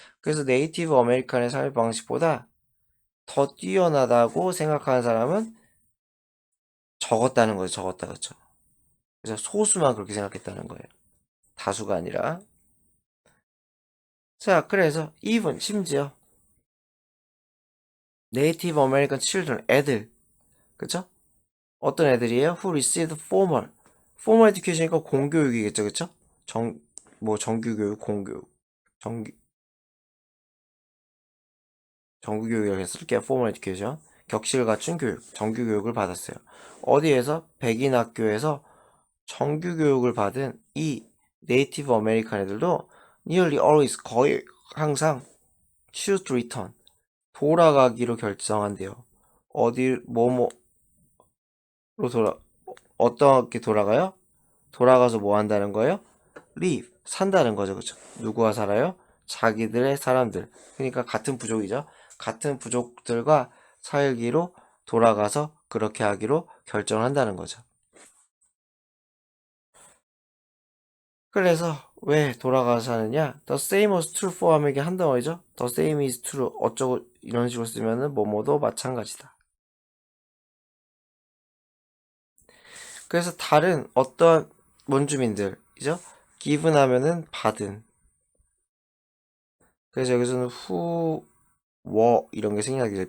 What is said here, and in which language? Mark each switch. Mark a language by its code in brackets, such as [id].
[ko] 그래서 네이티브 아메리칸의 삶의 방식보다 더 뛰어나다고 생각하는 사람은 적었다는 거죠, 적었다, 그쵸? 그래서 소수만 그렇게 생각했다는 거예요. 다수가 아니라. 자, 그래서 even 심지어 네이티브 아메리칸 children, 애들, 그쵸? 어떤 애들이에요? [en] Who received formal education이니까 [ko] 공교육이겠죠, 그쵸? 정규교육, 공교육, 정규교육이라고 했을게요. [en] formal education. [ko] 격식을 갖춘 교육, 정규교육을 받았어요. 어디에서? 백인 학교에서 정규교육을 받은 이 네이티브 아메리칸 애들도 [en] nearly always, [ko] 거의 항상 [en] choose to return, [ko] 돌아가기로 결정한대요. 뭐뭐로 어떻게 돌아가요? 돌아가서 뭐 한다는 거예요? live, 산다는 거죠, 그쵸? 누구와 살아요? 자기들의 사람들. 그러니까 같은 부족이죠. 같은 부족들과 살기로 돌아가서 그렇게 하기로 결정을 한다는 거죠. 그래서 왜 돌아가서 하느냐? [en] The same was true for [ko] 하면 이게 한 덩어리죠. [en] The same is true [ko] 어쩌고 이런 식으로 쓰면은 뭐뭐도 마찬가지다. 그래서 다른 어떤 원주민들이죠. given 하면은 받은. 그래서 여기서는 who were 이런 게 생략이 돼요.